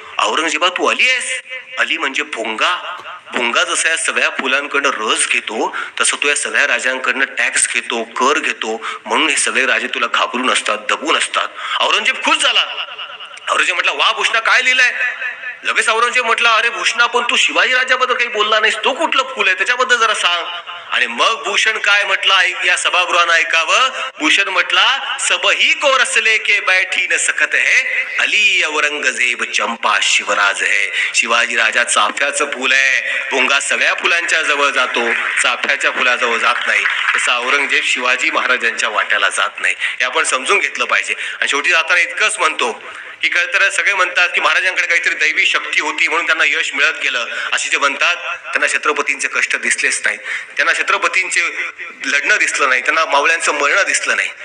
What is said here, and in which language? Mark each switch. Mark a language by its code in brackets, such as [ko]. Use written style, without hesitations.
[mr] औरंगजेबा तू अली आहेस. अली म्हणजे भोंगा. भोंगा जसा या सगळ्या फुलांकडनं रस घेतो, तसं तो या सगळ्या राजांकडनं टॅक्स घेतो, कर घेतो, म्हणून हे सगळे राजे तुला घाबरून असतात, दबून असतात. औरंगजेब खुश झाला. औरंगजेब म्हटला, वा भूषणा काय लिहिलंय. लगेच औरंगजेब म्हटला, अरे भूषणा पण तू शिवाजी राजाबद्दल काही बोलला नाहीस, तो कुठलं फुल आहे त्याच्याबद्दल जरा सांग. आणि मग भूषण काय म्हटला, या सभागृहानं ऐकावं. भूषण म्हटला, [hi] सबही को रसले के बैठी न सकत है, अली औरंगजेब चंपा शिवराज है. [mr] शिवाजी राजा चाफ्याचं फुल आहे. भोंगा सगळ्या फुलांच्या जवळ जातो, चाफ्याच्या फुलाजवळ जात नाही. तसा औरंगजेब शिवाजी महाराजांच्या वाट्याला जात नाही. हे आपण समजून घेतलं पाहिजे. आणि शेवटी जाताना इतकंच म्हणतो की खरं तर सगळे म्हणतात की महाराजांकडे काहीतरी दैवी शक्ती होती म्हणून त्यांना यश मिळत गेलं, असे जे म्हणतात त्यांना छत्रपतींचे कष्ट दिसलेच नाहीत, त्यांना छत्रपतींचे लढणं दिसलं नाही, त्यांना मावळ्यांचं मरणं दिसलं नाही.